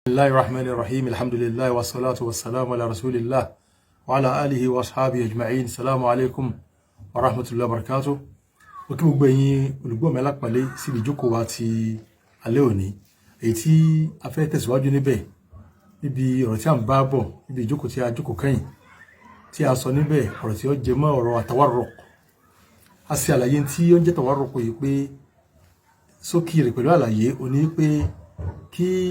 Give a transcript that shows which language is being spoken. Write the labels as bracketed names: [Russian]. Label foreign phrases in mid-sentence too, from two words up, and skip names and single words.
[Arabic] بسم الله الرحمن الرحيم. الحمد لله والصلاة والسلام على رسول الله وعلى آله وأصحابه أجمعين. السلام عليكم ورحمة الله وبركاته. [Yoruba] Ó kí gbogbo ẹ̀yin olùgbọ́ mi alápọ̀nlé síbi ìjókòó wa ti alẹ́ òní. Èyí tí a fẹ́ tẹ̀síwájú níbẹ̀ níbi ọ̀rọ̀ tí a ń bá bọ̀ níbi ìjókòó tí a jókòó kẹ́yìn tí a sọ níbẹ̀ ọ̀rọ̀ tí ó jẹ mọ́ ọ̀rọ̀ àtàwárùk. A ṣe àlàyé tí ó ń jẹ́ tàwárùk yìí pé sókè rẹ̀ pẹ̀lú àlàyé òní pé kí